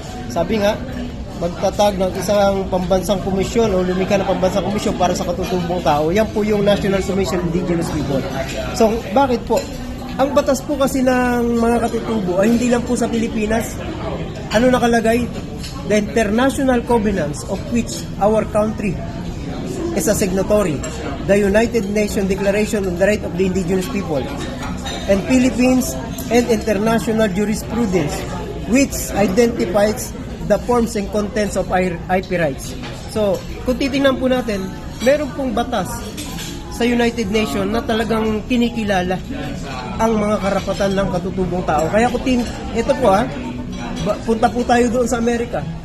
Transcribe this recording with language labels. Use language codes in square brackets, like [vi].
[tl] Sabi nga, magtatag ng isang pambansang komisyon o lumikha ng pambansang komisyon para sa katutubong tao. Yan po yung National Commission on Indigenous People. So, bakit po? Ang batas po kasi ng mga katutubo ay hindi lang po sa Pilipinas. Ano nakalagay? [en] The International Covenants of which our country is a signatory. the United Nations Declaration on the Right of the Indigenous People, and Philippines and international jurisprudence, which identifies the forms and contents of IP rights. [tl] So, kung titingnan po natin, meron pong batas sa United Nations na talagang kinikilala ang mga karapatan ng katutubong tao. Kaya ito po punta po tayo doon sa Amerika.